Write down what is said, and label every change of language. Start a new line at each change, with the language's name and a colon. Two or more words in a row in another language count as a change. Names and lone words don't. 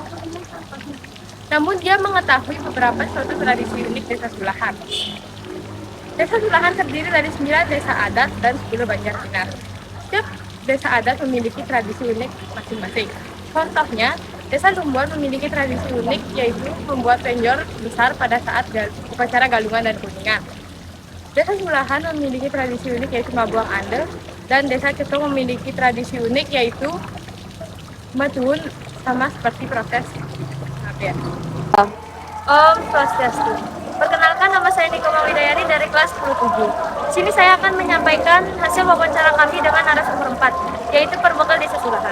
Indonesian: Namun dia mengetahui beberapa suatu tradisi unik Desa Sulahan. Desa Sulahan terdiri dari 9 desa adat dan 10 banjar dinas. Setiap desa adat memiliki tradisi unik masing-masing. Contohnya, Desa Lumbuan memiliki tradisi unik, yaitu membuat penjor besar pada saat upacara galungan dan kuningan. Desa Sulahan memiliki tradisi unik, yaitu Mabuang Ande, dan Desa Cetong memiliki tradisi unik, yaitu Matuun, sama seperti proses. Om Swastiastu. nama saya Nikoma Widayani dari kelas 10-7. Di sini saya akan menyampaikan hasil wawancara kami dengan narasumber 4, yaitu Perbekal Desa Sulahan.